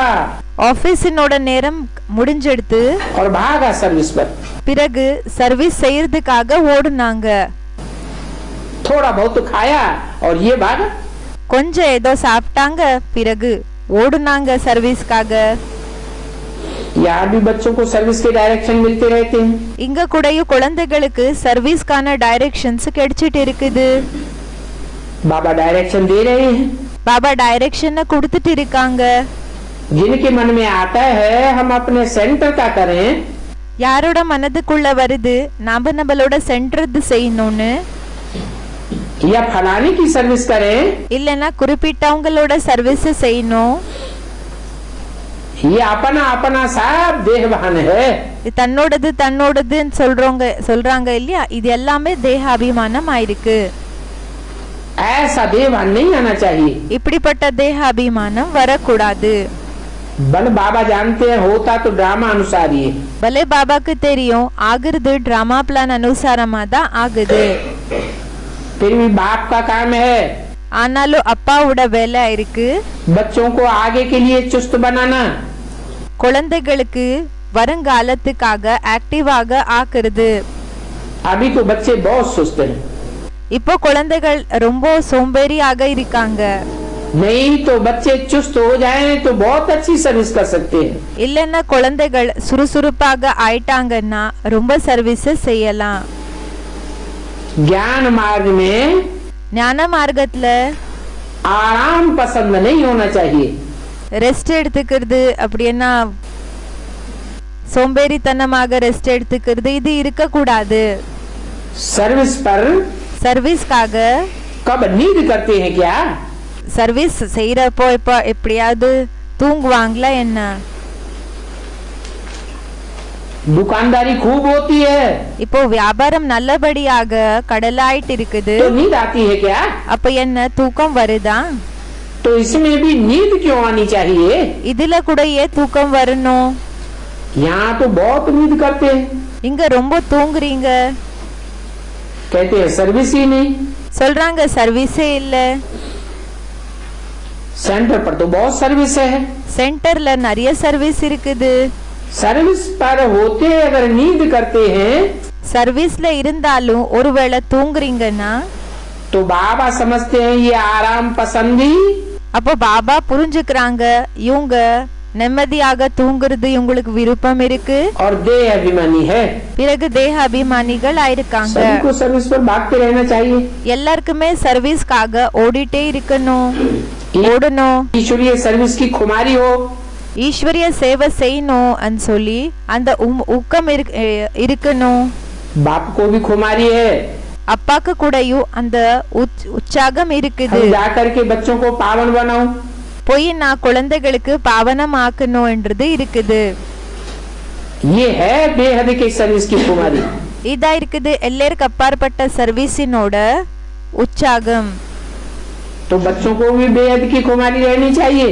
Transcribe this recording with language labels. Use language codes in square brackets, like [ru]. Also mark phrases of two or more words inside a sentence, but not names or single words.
[ta] ஆபீஸினோட நேரம் முடிஞ்செடுத்து [hi] और भागा सर्विस पर। [ta] பிறகு சர்வீஸ் செய்யறதுக்காக ஓடுனாங்க. [hi] थोड़ा बहुत तो खाया और ये भागा। [ta] கொஞ்சம் ஏதோ சாப்பிட்டாங்க, பிறகு ஓடுனாங்க சர்வீஸ்க்காக. [hi] यहाँ भी बच्चों को सर्विस के डायरेक्शन मिलते रहते हैं। [ta] இங்க கூடயும் குழந்தைகளுக்கு சர்வீஸ்க்கான டைரக்ஷன்ஸ் கிடைச்சிட்டு இருக்குது. [hi] बाबा डायरेक्शन दे रहे हैं। [ta] பாபா டைரக்ஷனை கொடுத்துட்டு இருக்காங்க. [hi] जिनके मन में आता है हम अपने सेंटर का करें, [ta] யாரோட மனதுக்குள்ள வருது நாம நம்மளோட சென்டர்து செய்யணும்னு, [hi] या फलाने की सर्विस करें, [ta] இல்லனா குறிப்பிட்டவங்களோட சர்வீஸ் செய்யணும், [hi] ये अपना अपना सब देहवान है। [ta] இது தன்னோடதுன்னு சொல்றாங்க இல்லையா, இது எல்லாமே தேக அபிமானம் ஆயிருக்கு. [hi] ऐसा देहवान नहीं आना चाहिए। [ta] இப்படிப்பட்ட தேக அபிமானம் வரக்கூடாது. [hi] बल बाबा जानते हैं होता तो ड्रामा अनुसार ही है। [ta] பலே பாபாக்கு தெரியும் ஆகுறது [en] drama plan [ta] அனுசாரமா தான் ஆகுது. [hi] फिर भी बाप का काम है [ta] ஆனாலும் அப்பாவோட வேலை இருக்கு [hi] बच्चों को आगे के लिए चुस्त बनाना। [ta] குழந்தைகளுக்கு வருங்காலத்துக்காக ஆக்டிவாக ஆக்குறது. [hi] अभी तो बच्चे बहुत सुस्त हैं। [ta] இப்போ குழந்தைகள் ரொம்ப சோம்பேறியாக இருக்காங்க. [hi] नहीं तो बच्चे चुस्त हो जाएं तो बहुत अच्छी सर्विस कर सकते हैं। [ta] இல்லன்னா குழந்தைகள் சுறுசுறுப்பாக ஆயிட்டாங்கன்னா ரொம்ப சர்வீஸ் செய்யலாம். [hi] ज्ञान मार्ग में [ta] ஞான மார்க்கத்துல [hi] आराम पसंद नहीं होना चाहिए। [ta] ரெஸ்ட் எடுத்துக்கிறது அப்படின்னா சோம்பேறித்தனமாக ரெஸ்ட் எடுத்துக்கிறது இது இருக்க கூடாது. [hi] सर्विस पर [ta] சர்வீஸ்க்காக [hi] कब नींद करते हैं क्या? [ta] சர்வீஸ் செய்யறப்போ இப்ப எப்படியாவது தூங்குவாங்களா என்ன? [hi] दुकानदारी खूब होती है [ta] இப்போ வியாபாரம் நல்லபடியாக கடலாயிட்டு இருக்குது, [hi] तो नींद आती है क्या? [ta] அப்ப என்ன தூக்கம் வருதா? [hi] तो इसमें भी नींद क्यों आनी चाहिए? [ta] இதுல கூட ஏன் தூக்கம் வரணும்? [hi] यहाँ तो बहुत नींद करते हैं। [ta] இங்க ரொம்ப தூங்குறீங்க. [hi] कहते हैं सर्विस ही नहीं। [ta] சொல்றாங்க சர்வீஸே இல்ல. [hi] सेंटर पर तो बहुत सर्विस है। [ta] சென்டர்ல நிறைய சர்வீஸ் இருக்குது. [hi] सर्विस पर होते अगर नींद करते हैं [ta] சர்வீஸ்ல இருந்தாலும் ஒருவேளை தூங்குறீங்கன்னா [hi] तो बाबा समझते हैं ये आराम पसंदी [ta] அப்போ பாபா புரிஞ்சுக்கிறாங்க இவங்க நிம்மதியாக தூங்குறது இவங்களுக்கு விருப்பம் இருக்கு, [hi] और देह अभिमानी है। [ta] பிறகு தேக அபிமானிகள் ஆயிருக்காங்க. [hi] सभी को सर्विस पर भागते रहना चाहिए। [ta] எல்லாருக்குமே சர்வீஸ்க்காக ஓடிட்டே இருக்கணும், ஓடணும். [hi] ईश्वरीय सर्विस की खुमारी हो, [ta] ஈஸ்வரிய சேவை செய்யணும் சொல்லி அந்த ஊக்கம் இருக்கணும். [hi] बाप को भी खुमारी है। [ta] அப்பாக்கு கூடயும் அந்த உற்சாகம் இருக்குது. [hi] हम जाकर के बच्चों को पावन बनाओ, [ta] போய் நான் குழந்தைகளுக்கு பாவனம் ஆக்கணும்ன்றது இருக்குது. [hi] ये है बेहद के सर्विस की खुमारी। [ta] இதா இருக்குது எல்லாருக்கு அப்பாற்பட்ட சர்வீஸினோட உற்சாகம். [hi] तो बच्चों को भी बेहद की खुमारी रहनी चाहिए।